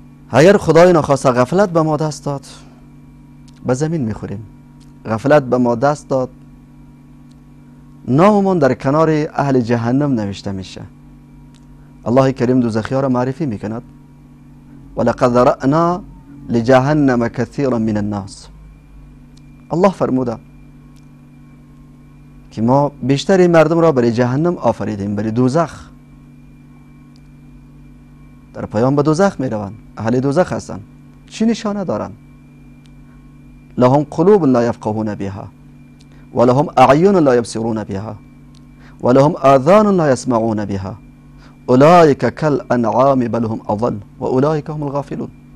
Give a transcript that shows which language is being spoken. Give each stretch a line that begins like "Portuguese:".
Persian: اگر خدای نخواسته غفلت به ما دست داد به زمین میخوریم. غفلت به ما دست داد ناممون در کنار اهل جهنم نوشته میشه. الله کریم دوزخی‌ها را معرفی میکند.
Arabic: ولقد ذرأنا لجهنم كثيرا من الناس.
Persian: الله فرموده که ما بیشتر مردم را برای جهنم آفریدیم، برای دوزخ. در پایان به دوزخ میروند، اهل دوزخ هستند. چی نشانه دارند؟
Arabic: لهم قلوب لا يفقهون بها ولهم اعین لا يبصرون بها ولهم آذان لا يسمعون بها اولئک کالانعام بل هم اضل و اولئک هم الغافلون.